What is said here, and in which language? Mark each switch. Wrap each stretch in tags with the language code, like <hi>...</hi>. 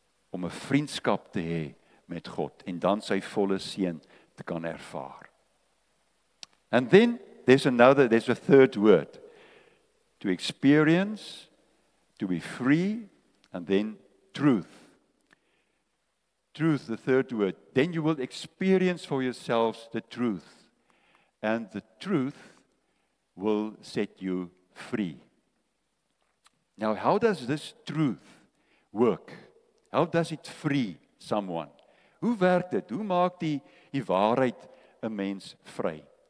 <af>Om 'n vriendskap te hê met God en dan sy volle seën te kan ervaar.</af> <en>And then there's a third word. To experience, to be free, and then truth. Truth, the third word. Then you will experience for yourselves the truth. And the truth will set you free. Now, how does this truth work? How does it free someone?</en> <af>Hoe werk dit? Hoe maak die waarheid 'n mens vry?</af>